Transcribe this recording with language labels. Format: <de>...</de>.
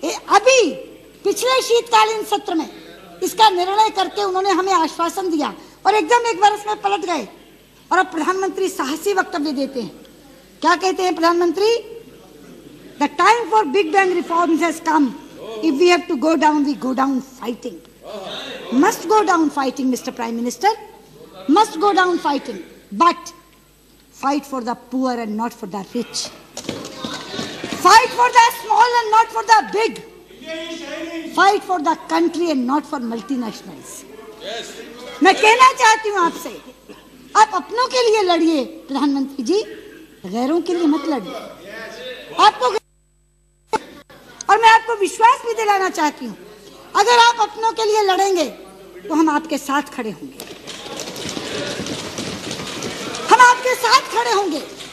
<hi>अभी पिछले शीतकालीन सत्र में इसका निर्णय करके उन्होंने हमें आश्वासन दिया और एकदम 1 वर्ष में पलट गए। और अब प्रधानमंत्री साहसी वक्तव्य देते हैं। क्या कहते हैं प्रधानमंत्री?</hi> <en>The time for big bang reforms has come, if we have to go down, we go down fighting. must go down fighting, Mr. Prime Minister, must go down fighting, but fight for the poor and not for the rich. Fight for the small and not for the big. Fight for the country and not for multinationals.</en> <hi>मैं कहना चाहती हूँ आपसे, आप अपनों के लिए लड़िए प्रधानमंत्री जी, गैरों के लिए मत लड़िए। आपको और मैं आपको विश्वास भी दिलाना चाहती हूँ, अगर आप अपनों के लिए लड़ेंगे तो हम आपके साथ खड़े होंगे, हम आपके साथ खड़े होंगे।</hi>